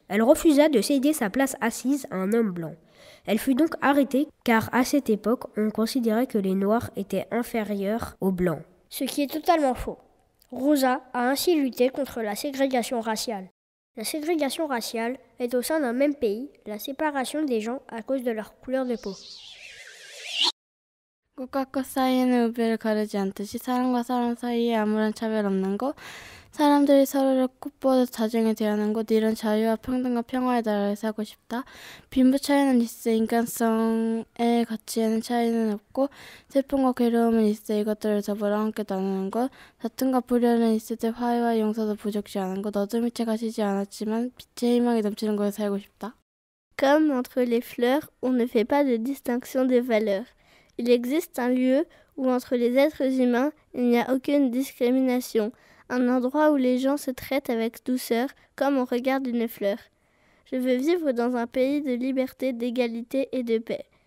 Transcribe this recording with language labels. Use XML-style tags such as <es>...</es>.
<fr>Elle refusa de céder sa place assise à un homme blanc. Elle fut donc arrêtée car à cette époque, on considérait que les Noirs étaient inférieurs aux Blancs. Ce qui est totalement faux. Rosa a ainsi lutté contre la ségrégation raciale. La ségrégation raciale est au sein d'un même pays la séparation des gens à cause de leur couleur de peau.</fr> <ko>꽃과 꽃 사이에는 우배를 가르지 않듯이 사람과 사람 사이에 아무런 차별 없는 곳, 사람들이 서로를 꽃보듯 다정히 대하는 곳, 이런 자유와 평등과 평화의 나라에 살고 싶다. 빈부 차이는 있어 인간성의 가치에는 차이는 없고 슬픔과 괴로움은 있어 이것들을 더불어 함께 나누는 곳, 다툼과 불효는 있을 때 화해와 용서도 부족지 않은 곳, 어둠이 채 가시지 않았지만 빛의 희망이 넘치는 곳에 살고 싶다.</ko> <fr>Comme entre les fleurs, on ne fait pas de distinction des valeurs. Il existe un lieu où entre les êtres humains, il n'y a aucune discrimination, un endroit où les gens se traitent avec douceur comme on regarde une fleur. Je veux vivre dans un pays de liberté, d'égalité et de paix.</fr>